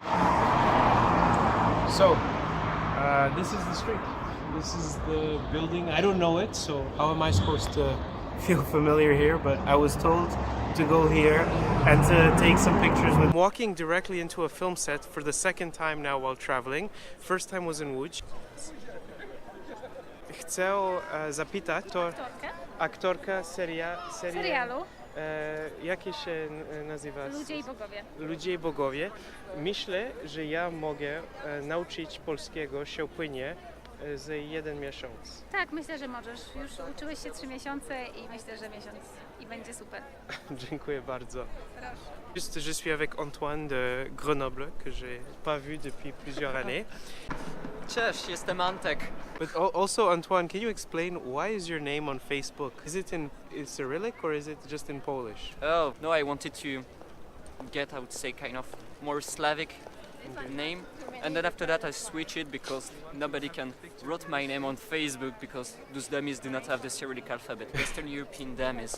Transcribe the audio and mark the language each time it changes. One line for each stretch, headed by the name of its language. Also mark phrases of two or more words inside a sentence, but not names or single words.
English: So, this is the street. This is the building. I don't know it, so how am I supposed to feel familiar here? But I was told to go here and to take some pictures. I'm walking directly into a film set for the second time now while traveling. First time was in Łódź.
Polish: Chcę zapytać, to aktorka serialu. Jakie się nazywa? Ludzie i bogowie. Ludzie i bogowie. Myślę, że ja mogę nauczyć polskiego się płynie za 1 miesiąc. Tak, myślę, że możesz. Już uczyłeś się 3 miesiące i myślę, że miesiąc i będzie super. Dziękuję bardzo. Proszę.
French: Juste, je suis avec Antoine de Grenoble, que j'ai pas vu depuis plusieurs années.
Polish: Cześć, jestem Antek.
English: But also, Antoine, can you explain why is your name on Facebook? Is it in Cyrillic or is it just in Polish? Oh, no, I wanted to get, I would say, kind of more Slavic name. And then after that I switched it because nobody can write my name on Facebook because those dummies do not have the Cyrillic alphabet, Western European dummies.